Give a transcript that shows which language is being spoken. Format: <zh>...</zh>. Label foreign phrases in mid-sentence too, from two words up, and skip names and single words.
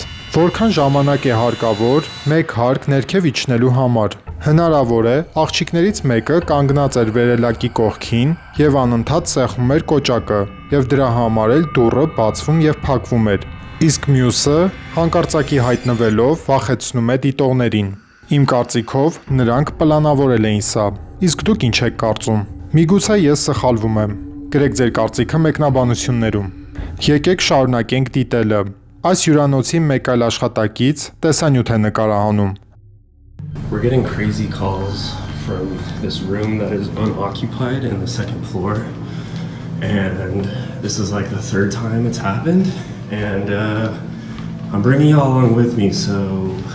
<hy>որքան ժամանակ է հարկավոր մեկ հարկ ներքև իջնելու համար։ Հնարավոր է աղջիկներից մեկը կանգնած էր վերելակի կողքին եւ անընդհատ սեղմում էր կոճակը, եւ դրա համար էլ դուռը բացվում եւ փակվում էր։ Իսկ մյուսը հանկարծակի հայտնվելով վախեցնում է դիտողներին։ Իմ կարծիքով նրանք պլանավորել էին սա։ Իսկ դուք ինչ եք կարծում։ Միգուցե ես սխալվում եմ։ Գրեք ձեր կարծիքը մեկնաբանություններում։ Եկեք շարունակենք դիտելը։ Այս հյուրանոցի մեկ այլ աշխատակից տեսանյութ է նկարահանում։</hy> <en>We're getting crazy calls from this room that is unoccupied in the second floor. And this is like the third time it's happened. And I'm bringing y'all along with me, so...</en>